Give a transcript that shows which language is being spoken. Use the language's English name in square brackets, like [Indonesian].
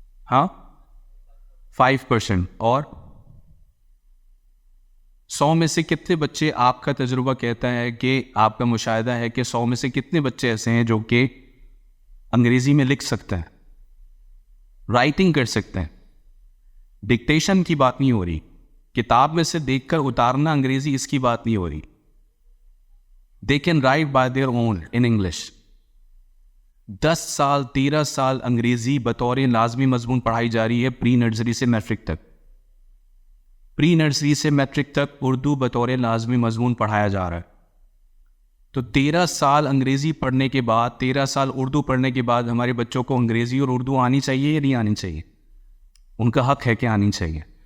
[Urdu] ہاں 5%. اور 100 میں سے کتنے بچے, آپ کا تجربہ کہتا ہے کہ آپ کا مشاہدہ ہے کہ 100 میں سے کتنے بچے ایسے ہیں جو کہ انگریزی میں لکھ سکتے ہیں, رائٹنگ کر سکتے ہیں؟ ڈکٹیشن کی بات نہیں ہو رہی, کتاب میں سے دیکھ کر اتارنا انگریزی اس کی بات نہیں ہو رہی. [English] They can write by their own in English. [Urdu] 10 سال 13 سال انگریزی بطور لازمی مضمون پڑھائی جا رہی ہے پری نرسری سے میٹرک تک. پری نرسری سے میٹرک تک اردو بطور لازمی مضمون پڑھایا جا رہا ہے. تو 13 سال انگریزی پڑھنے کے بعد 13 سال اردو پڑھنے کے بعد ہمارے بچوں کو انگریزی اور اردو آنی چاہیے یا نہیں آنی چاہیے؟ ان کا حق ہے کہ آنی چاہیے.